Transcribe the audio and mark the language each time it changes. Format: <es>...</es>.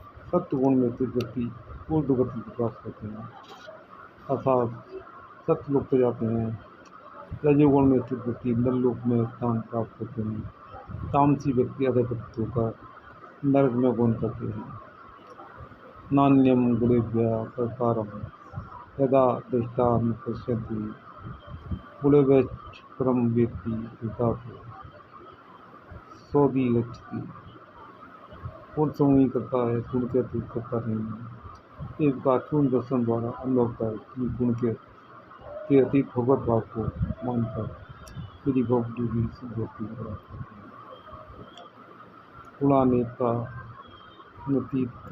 <hi>सत्वगुण में स्थित व्यक्ति ऊर्ध्व गति को प्राप्त करते हैं अर्थात सत्लोक पे जाते हैं। रजोगुण में स्थित व्यक्ति नरलोक में स्थान प्राप्त करते हैं। तामसी व्यक्ति अधपतित होकर नरक में गमन करते हैं।</hi> <sa>नान्यम गुणेभ्यः कर्तारं यदा दृष्टान पश्यन्ति गुणेभ्यश्च परं वेत्ति यथातो सोऽधि गच्छति।</sa> <hi>गुण समूह करता है, गुण के अतिरिक्त करता नहीं है। एक बार पूर्ण दर्शन द्वारा अनुभव कर कि गुण के अतीत भगवत भाव को मानकर यदि भक्ति भी सिद्धि प्राप्त करते हैं।</hi> <sa>गुणानेता नतीत</sa>